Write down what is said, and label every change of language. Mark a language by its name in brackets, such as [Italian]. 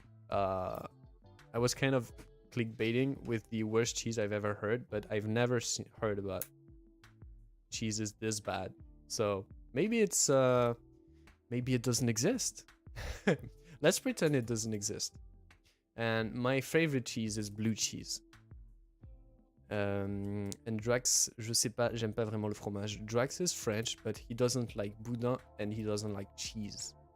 [English] I was kind of clickbaiting with the worst cheese I've ever heard, but I've never heard about cheese is this bad. So maybe it's maybe it doesn't exist. Let's pretend it doesn't exist. And my favorite cheese is blue cheese. [French] And Drax, je sais pas, j'aime pas vraiment le fromage. [English] Drax is French, but he doesn't like boudin and he doesn't like cheese.